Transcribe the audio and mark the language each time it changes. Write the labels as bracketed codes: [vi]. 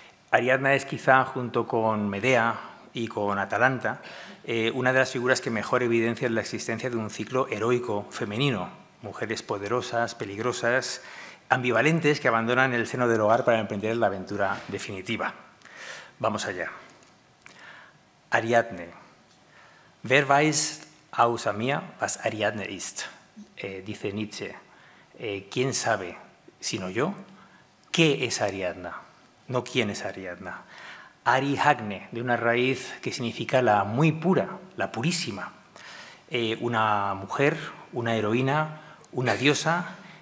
[es] Ariadna es quizá, junto con Medea y con Atalanta, una de las figuras que mejor evidencian la existencia de un ciclo heroico femenino, mujeres poderosas, peligrosas, ambivalentes que abandonan el seno del hogar para emprender la aventura definitiva. Vamos allá. Ariadne. [de] Wer weiß außer mir, was Ariadne ist? [es] Dice Nietzsche. ¿Quién sabe, sino yo, qué es Ariadna? No quién es Ariadna. Arihagne, de una raíz que significa la muy pura, la purísima. Una mujer, una heroína, una diosa.